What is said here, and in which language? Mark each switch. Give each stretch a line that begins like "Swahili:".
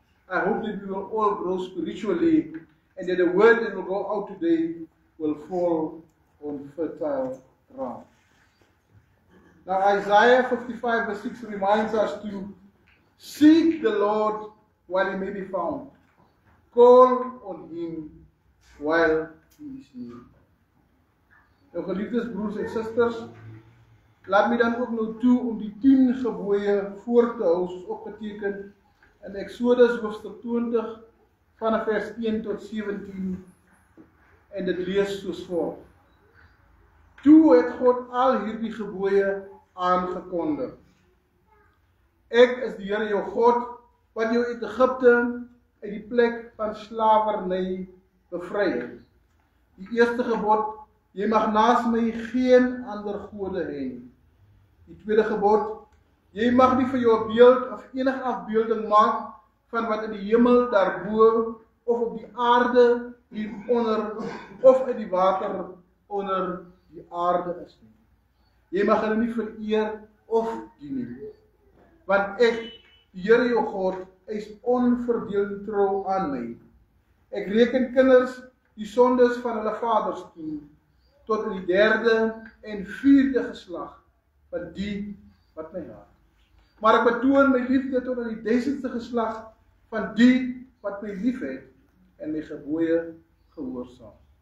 English: I hope that we will all grow spiritually, and that the word that will go out today will fall on fertile ground. Now, Isaiah 55 verse 6 reminds us to seek the Lord while he may be found. Call on him while he is near.
Afrikaans: Nou, geliefdes broers en susters, laat my dan ook nou toe om die 10 gebooie voor te hou, soos opgeteken in Exodus hoofstuk 20 vanaf vers 1 tot 17, en dit lees soos volg. Toe het God al hierdie gebooie aangekondig. Ek is die Here jou God, wat jou uit Egipte, uit die plek van slawerny bevry het. Die eerste gebod, jy mag naas my geen ander gode hê nie. Die tweede gebod, jy mag nie vir jou 'n beeld of enige afbeelding maak van wat in die hemel daarbo of op die aarde hieronder of in die water onder die aarde is nie. Jy mag hulle nie vereer of dien nie. Want ek, die Here jou God, is onverdeeld trou aan my. Ek reken kinders die sondes van hulle vaders toe, tot in die 3de en 4de geslag van die wat my haat. Maar ek betoon my liefde tot in die 1000ste geslag van die wat my lief het en my gebooie gehoorsaam.